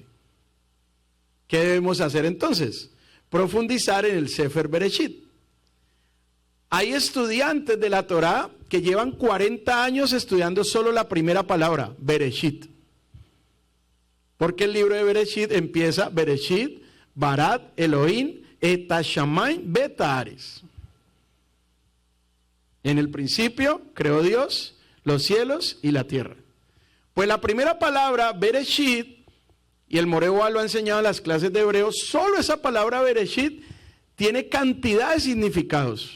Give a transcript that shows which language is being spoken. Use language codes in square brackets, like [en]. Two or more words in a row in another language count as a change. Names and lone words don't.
[es] ¿Qué debemos hacer entonces? Profundizar en el Sefer Bereshit. Hay estudiantes de la Torá que llevan 40 años estudiando solo la primera palabra, Bereshit. Porque el libro de Bereshit empieza [he] בראשית ברא אלוהים את השמים ואת הארץ. [es] En el principio creó Dios los cielos y la tierra. Pues la primera palabra, Bereshit, y el Moreboa lo ha enseñado en las clases de hebreo, solo esa palabra Bereshit tiene cantidad de significados.